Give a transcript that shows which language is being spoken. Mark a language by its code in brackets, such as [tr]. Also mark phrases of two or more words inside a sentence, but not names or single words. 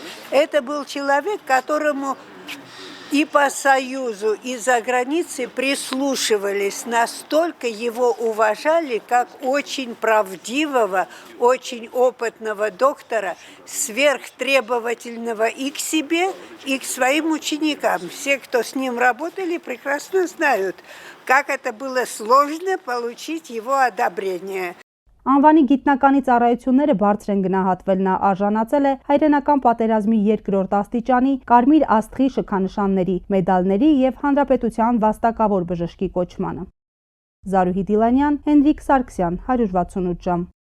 [ru] Это был человек, которому и по Союзу, и за границей прислушивались, настолько его уважали, как очень правдивого, очень опытного доктора, сверхтребовательного и к себе, и к своим ученикам. Все, кто с ним работали, прекрасно знают, как это было сложно получить его одобрение. [hy] Անվանի գիտնականի ծառայությունները բարձր են գնահատվել, նա արժանացել է հայրենական պատերազմի 2-րդ աստիճանի կարմիր աստղի շքանշանների, մեդալների և հանրապետության վաստակավոր բժշկի կոչմանը։ Զարուհի Դիլանյան, Հենրիկ Սարգսյան, 168 ժամ։